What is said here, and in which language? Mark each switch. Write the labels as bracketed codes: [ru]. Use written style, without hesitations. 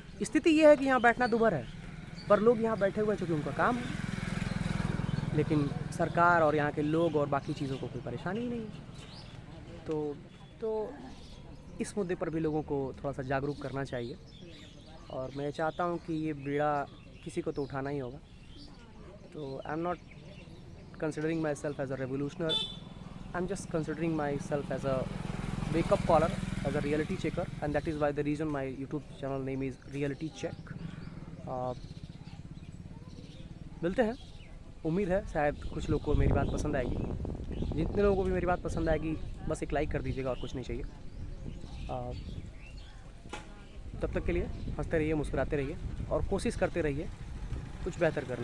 [hi] स्थिति ये है कि यहाँ बैठना दुभर है, पर लोग यहाँ बैठे हुए हैं क्योंकि उनका काम है, लेकिन सरकार और यहाँ के लोग और बाकी चीज़ों को कोई परेशानी ही नहीं है। तो इस मुद्दे पर भी लोगों को थोड़ा सा जागरूक करना चाहिए, और मैं चाहता हूँ कि ये बीड़ा किसी को तो उठाना ही होगा। [en] तो I am not considering myself as a revolutionary, I'm just considering myself as a wake up caller, as a reality checker, and that is why the reason my YouTube channel name is Reality Check. [hi] मिलते हैं, उम्मीद है शायद कुछ लोग को मेरी बात पसंद आएगी। जितने लोगों को भी मेरी बात पसंद आएगी बस एक लाइक कर दीजिएगा, और कुछ नहीं चाहिए। तब तक के लिए हंसते रहिए, मुस्कुराते रहिए, और कोशिश करते रहिए कुछ बेहतर करने की।